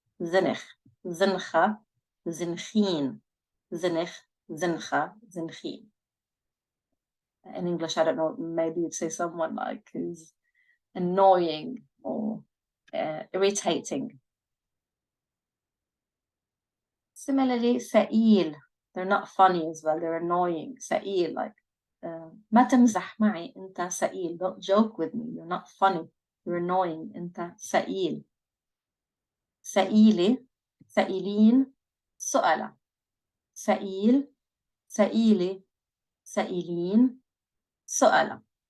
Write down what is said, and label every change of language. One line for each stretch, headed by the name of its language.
Arabic: زنخ, زنخة, زنخين, زنخ, زنخة, زنخين.
English: In English, I don't know, maybe you'd say someone like who's annoying or irritating. Similarly, سئيل. They're not funny as well, they're annoying.
Arabic: سئيل, like ما تمزح معي, أنت سئيل.
English: Don't joke with me, you're not funny, you're annoying,
Arabic: أنت سئيل. سئيلة, سئيلين, سؤلة. سئيل, سئيلة, سئيلين, سؤلة.